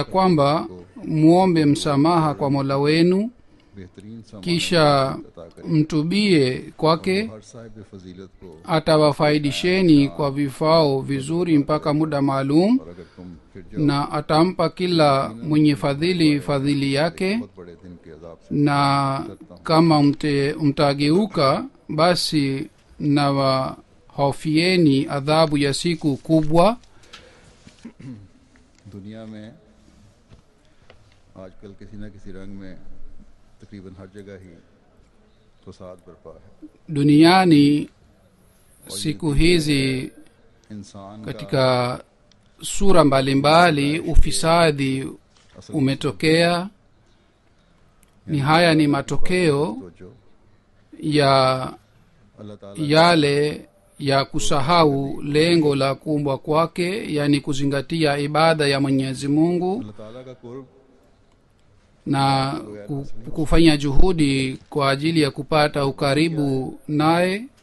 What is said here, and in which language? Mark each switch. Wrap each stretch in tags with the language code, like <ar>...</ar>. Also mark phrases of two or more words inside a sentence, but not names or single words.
<sw>kwamba muombe msamaha kwa Mola wenu kisha mtubie kwake, atawafaidisheni kwa vifao vizuri mpaka muda maalum, na atampa kila mwenye fadhili yake, na kama mtageuka basi na wahofieni adhabu ya siku kubwa.</sw> <ur>دنیا میں آجکل کسی نہ کسی رنگ میں تقریباً ہر جگہ ہی فساد برپا ہے.</ur> <sw>Duniani siku hizi katika sura mbalimbali ufisadi umetokea. Ni haya ni matokeo ya yale ya kusahau lengo la kuumbwa kwake, yani kuzingatia ibada ya Mwenyezi Mungu na kufanya juhudi kwa ajili ya kupata ukaribu naye.</sw>